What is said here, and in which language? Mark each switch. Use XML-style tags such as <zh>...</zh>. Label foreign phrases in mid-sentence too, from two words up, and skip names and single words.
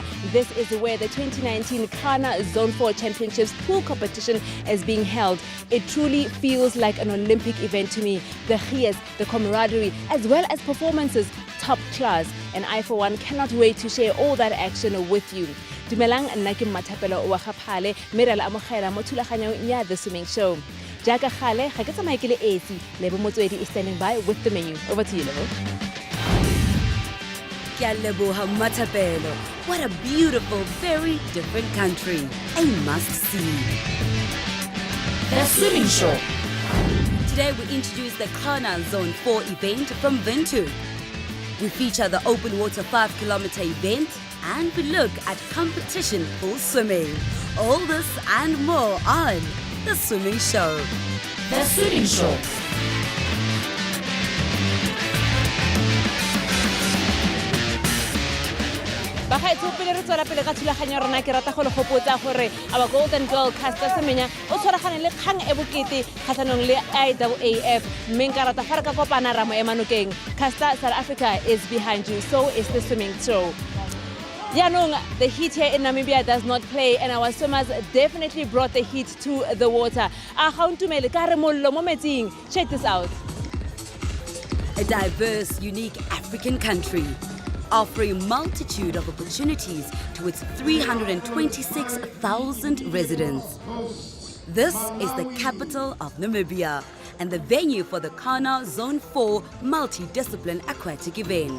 <en>This is where the 2019 Cana Zone 4 Championships pool competition is being held. It truly feels like an Olympic event to me. The gears, the camaraderie, as well as performances, top class. And I, for one, cannot wait to share all that action with you.</en> <tn>Dumelang nna ke Mmathapelo wa Gaphale, mme re la amogela mo thulaganyong ya The Swimming Show. Jaaka gale ga ke tsamaye ke le esi,</tn> <en>Lebo Motswedi is standing by with the menu. Over to you, Lebo. Mmathapelo. What a beautiful, very different country. A must-see. The Swimming Show. Today we introduce the Cana Zone 4 event from Windhoek. We feature the open water 5-kilometer event and we look at competition pool swimming. All this and more on The Swimming Show. The Swimming Show.</en> <tn>Bagaetsho pele re tswela pele ka thulaganyo rona ke rata go le gopotsa gore</tn> <en>our golden girl</en> <tn>Caster Semenya o tshwaragane le kgang e bokete kgatlhanong le IAAF mme nka rata fa re ka kopana ra mo emanokeng.</tn> <en>Caster, South Africa is behind you, so is the swimming show. Yaanong, the heat here in Namibia does not play and our swimmers definitely brought the heat to the water.</en> <tn>A ga ntumele ka re mollo mo metsing.</tn> <en>Check this out. A diverse, unique African country, offering a multitude of opportunities to its 326,000 residents. This is the capital of Namibia and the venue for the Cana Zone 4 multidiscipline aquatic event.</en>